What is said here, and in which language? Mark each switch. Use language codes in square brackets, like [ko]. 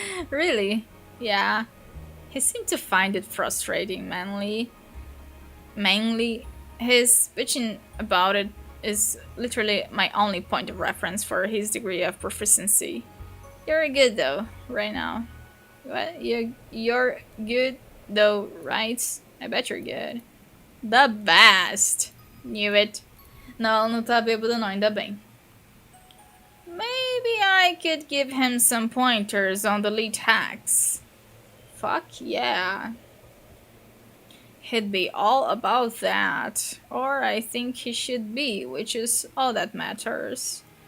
[en] Really? Yeah. He seemed to find it frustrating mainly his bitching about it is literally my only point of reference for his degree of proficiency. You're good though, right now. What? You're good though, right? I bet you're good. The best! Knew it. [pt] Não, não tá bêbado não, ainda bem. [en] Maybe I could give him some pointers on the lead hacks. Fuck yeah. He'd be all about that. Or I think he should be, which is all that matters.